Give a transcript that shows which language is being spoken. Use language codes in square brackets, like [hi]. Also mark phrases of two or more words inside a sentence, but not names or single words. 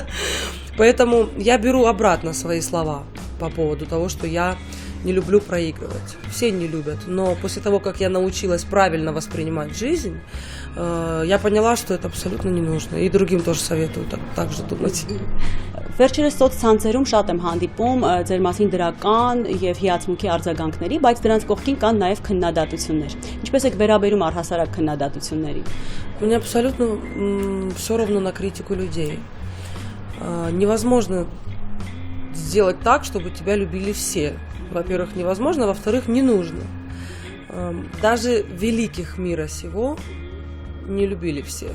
[ru] Поэтому я беру обратно свои слова по поводу того, что я не люблю проигрывать. Все не любят. Но после того, как я научилась правильно воспринимать жизнь, я поняла, что это абсолютно не нужно. И другим тоже советую так же думать. [hy] Վերջերս սոցցանցերում շատ եմ հանդիպում ձեր մասին դրական եւ հիացմունքի արձագանքների, բայց դրանց կողքին կան նաեւ քննադատություններ։ Ինչպես եք վերաբերում առհասարակ քննադատություններին։ [ru] Мне абсолютно все равно на критику людей. Невозможно сделать так, чтобы тебя любили все. Во-первых, невозможно, во-вторых, не нужно. Даже великих мира сего не любили все.